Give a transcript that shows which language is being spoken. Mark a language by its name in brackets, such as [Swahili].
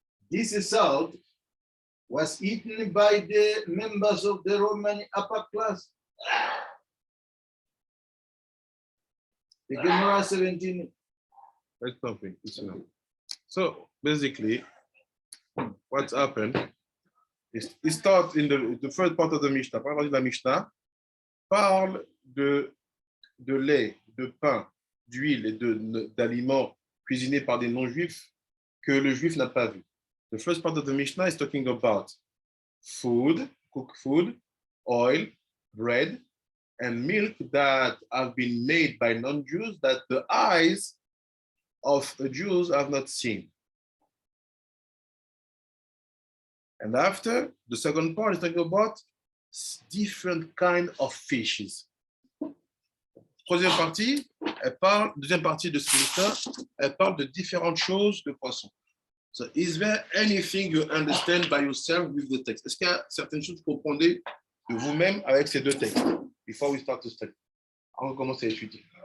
[English] This salt was eaten by the members of the Roman upper class. The Gemara 17. That's something. So basically, what's happened is it starts in the first part of the Mishnah. [French] Première partie de la Mishnah parle de lait, de pain, d'huile et d'aliments cuisinés par des non-juifs que le juif n'a pas vu. [English] The first part of the Mishnah is talking about food, cooked food, oil, bread, and milk that have been made by non-Jews that the eyes of the Jews have not seen. And after, the second part is talking about different kind of fishes. [French] Troisième partie, deuxième partie de ce Mishnah, elle parle de différentes choses de poissons. [English] So is there anything you understand by yourself with the text? [French] Est-ce qu'il y a certaines choses que vous comprenez de vous-même avec ces deux textes? [English] Before we start to study. [French] On commence à étudier.